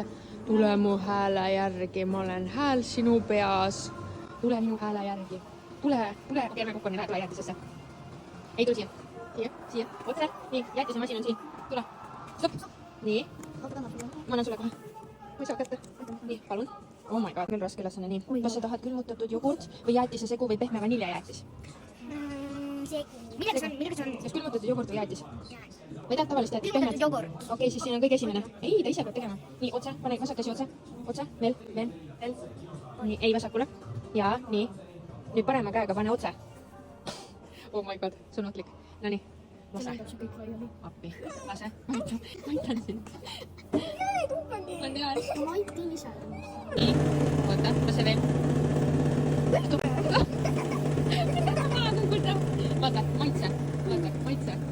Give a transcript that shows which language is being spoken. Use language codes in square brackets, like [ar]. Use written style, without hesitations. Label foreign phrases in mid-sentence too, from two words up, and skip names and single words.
[et] tule mu hääle järgi , ma olen hääl sinu peas . tule minu hääle järgi . tule , keerame kokku , nii lähe jäätisesse . ei , tule siia , siia , otse . nii , jäätisemasin on siin . tule , stopp . nii , ma annan sulle kohe . ma ei saa kätte . nii , palun . [en] Oh my god , [et] küll raske ülesanne , nii . kas sa tahad külmutatud jogurt või jäätise segu või pehme vaniljajäätis ? millega see on ? kas külmutatud jogurt või jäätis ? või tahad tavalist jäätist ? Külmutatud jogurt. okei , siis siin on kõige esimene . ei , ta ise peab tegema . nii , otse , pane vasak käsi otse , otse , veel . nii , ei vasakule . ja nii , nüüd parema käega pane otse . [en] oh my god , [et] see on ohtlik . Nonii , lase . appi , lase , ma aitan sind . ma tean . ma aitan ise . nii , oota , lase veel . vaata , maitse , maitse .